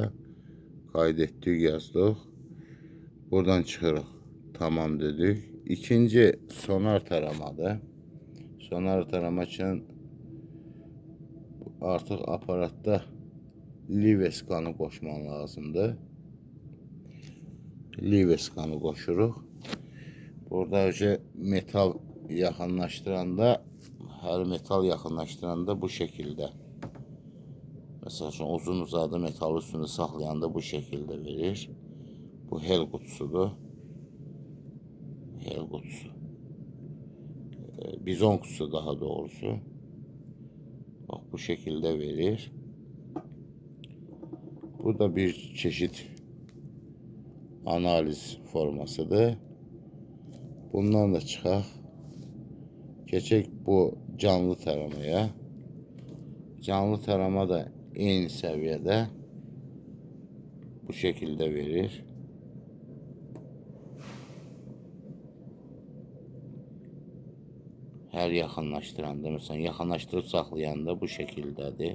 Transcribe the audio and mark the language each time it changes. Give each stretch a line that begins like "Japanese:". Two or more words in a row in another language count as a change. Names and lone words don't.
Turkish: Kaydettik yazdık.
Azerbaijani: Buradan çıxırıq.
Turkish: Tamam dedik.
Azerbaijani: İkinci sonar taramadır. Sonar tarama için artıq aparatda live skanı qoşman lazımdır. Live skanı qoşuruq. Burada önce metal yaxınlaşdıranda, her metal yaxınlaşdıranda
Turkish: bu şekilde.
Azerbaijani: Mesela uzun uzadı metal üstünde saxlayanda
Turkish: bu şekilde verir. Bu hel kutusudur. Hel kutusu. Bizon kutusu daha doğrusu. Bak bu şekilde verir.
Azerbaijani: Bu da bir çeşit analiz formasıdır. Bundan da çıxaq. Keçək bu canlı taramaya. Canlı tarama da eyni səviyyədə
Turkish: bu şekilde verir.
Azerbaijani: Her yaxınlaşdıranda, məsələn, yaxınlaşdırıb saxlayanda bu şekildədir.